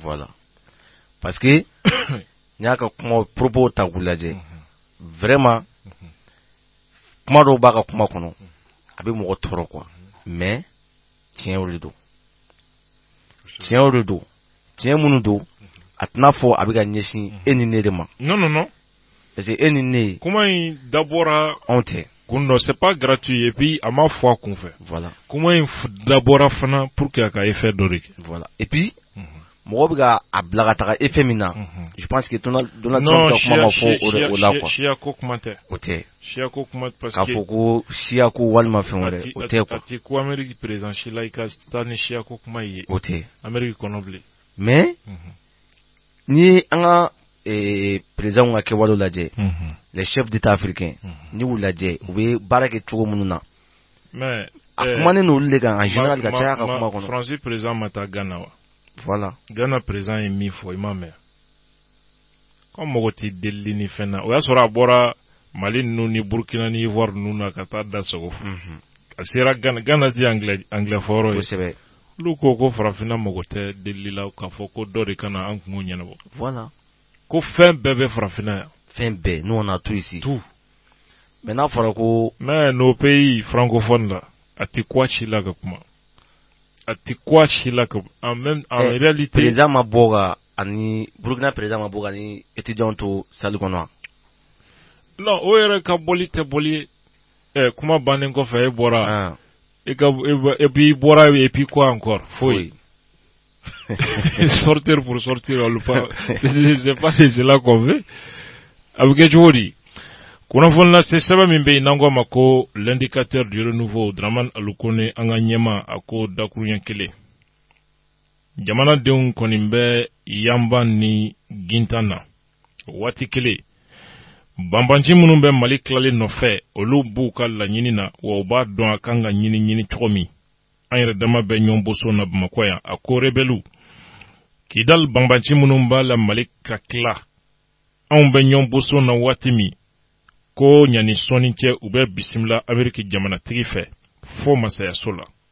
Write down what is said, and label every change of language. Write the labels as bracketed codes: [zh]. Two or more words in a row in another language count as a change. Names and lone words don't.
[bm] voilà parce que n y'a ka kuma propos ta k'u lajɛ vraiment kuma dɔw b'a ka kuma kɔnɔ a bɛ mɔgɔ tɔɔrɔ quoi mais tiɲɛw de don tiɲɛw de don tiɲɛ minnu don a tɛna fɔ a bɛ ka ɲɛsin e ni ne de ma non [fr] parce que [bm] e ni ne kuma in dabɔra anw tɛ kun dɔ [fr] c'est pas gratuit et puis [bm] a ma fɔ a kun fɛ voilà kuma in dabɔra fana [fr] pour que [bm] a ka effet dɔ de kɛ [fr] voilà et puis [bm] mɔgɔ bɛ ka a bila ka taga effet min na [fr] je pense que [bm] Donald Trump ka kuma ma fɔ o la quoi siya ko kuma tɛ o tɛ siya ko kuma [fr] parce que [bm] k'a fɔ ko siya ko walima fɛn wɛrɛ o tɛ quoi a ti ko Amérique président si la i ka taa ni siya ko kuma ye o tɛ Amérique kɔnɔ bilen mais ni an ka président ka kɛwalew lajɛ [fr] les chefs d'état africains [bm] ni y'u lajɛ u bɛ baara kɛ cogo minnu na mais a kumanen n'olu de kan [fr] en général [bm] ka caya ka kuma kɔnɔ France président ma taa Ghana wa voilà Ghana président ye min fɔ i ma mɛn ko mɔgɔ tɛ deli ni fɛn na o y'a sɔrɔ a bɔra Mali ninnu ni Burkina ni Ivoire ninnu na ka taa da sago a sera Ghana ti anglais fɔyɔrɔ ye kosɛbɛ olu ko farafinna mɔgɔ tɛ deli la k'a fɔ ko dɔ de kana an kungo ɲɛnabɔ voilà ko fɛn bɛɛ bɛ farafinna yan fɛn bɛɛ [fr] nous on a tout ici tout mais [bm] n'a fɔra ko [fr] mais nos pays francophones [bm] la a tɛ ko si la ka kuma a tɛ ko si la ka [fr] en réalité [bm] président ma bɔ ka ani Burkina président ma bɔ ka ni étudiant to salle kɔnɔ [fr] non [bm] o yɛrɛ ka bɔli tɛ bɔli kuma bannen kɔfɛ e bɔra [fr] et puis bɔra et puis quoi encore foyi sortir pour sortir on le pas c'est pas cela qu'on veut a [bm] bɛ kɛ cogo di kunnafoni lase sɛbɛn min bɛ yen n'an k'a ma ko [fr] l'indicateur du renouveau [bm] Dramane Alukone an ka ɲɛma a ko dakuruɲɛ kelen jamanadenw kɔni bɛ yanban ni gintan na waati kelen banbanci minnu bɛ Mali tilali nɔfɛ olu b'u ka laɲini na wa u b'a dɔn a kan ka ɲini cogo min an yɛrɛ dama bɛ ɲɔgɔn boso na Bamakɔ yan a ko rebelu Kidal banbanci minnu b'a la Mali ka tila anw bɛ ɲɔgɔn boso na waati min ko ɲani sɔnni cɛ u bɛ bisimila Ameriki jamanatigi fɛ fo masayaso la